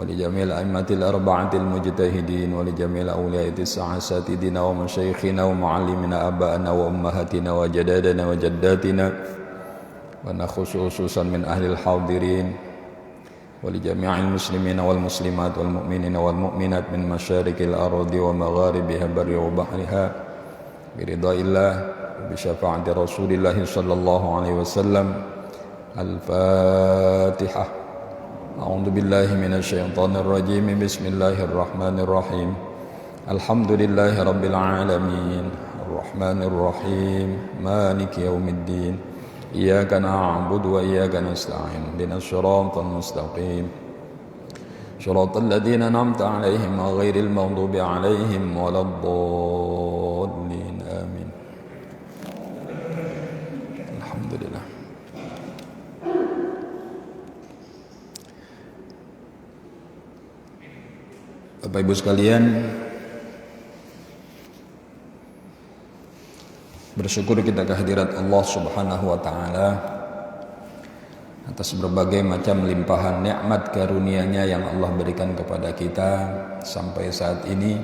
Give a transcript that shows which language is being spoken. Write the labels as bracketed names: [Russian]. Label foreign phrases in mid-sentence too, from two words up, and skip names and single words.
[Arabic] لجميع الأئمة الأربعة المجتهدين ولجميع الأولياء وأساتذتنا ومشايخنا ومعلمينا آبائنا وأمهاتنا وأجدادنا وجداتنا ونخص من أهل الحاضرين ولجميع المسلمين والمسلمات والمؤمنين والمؤمنات من مشارق الأرض ومغاربها برها وبحرها برضا الله بشفاعة رسول الله صلى الله عليه وسلم. الفاتحة. أعوذ بالله من الشيطان الرجيم. بسم الله الرحمن الرحيم. الحمد لله رب العالمين. الرحمن الرحيم. مالك يوم الدين. إياك نعبد وإياك نستعين. اهدنا الصراط المستقيم. صراط الذين أنعمت عليهم غير المغضوب عليهم ولا الضالين. آمين. الحمد لله. [Indonesian] Bapak Ibu sekalian, bersyukur kita kehadirat Allah [Arabic] سبحانه وتعالى [Indonesian] atas berbagai macam limpahan nikmat karunia-Nya yang Allah berikan kepada kita sampai saat ini.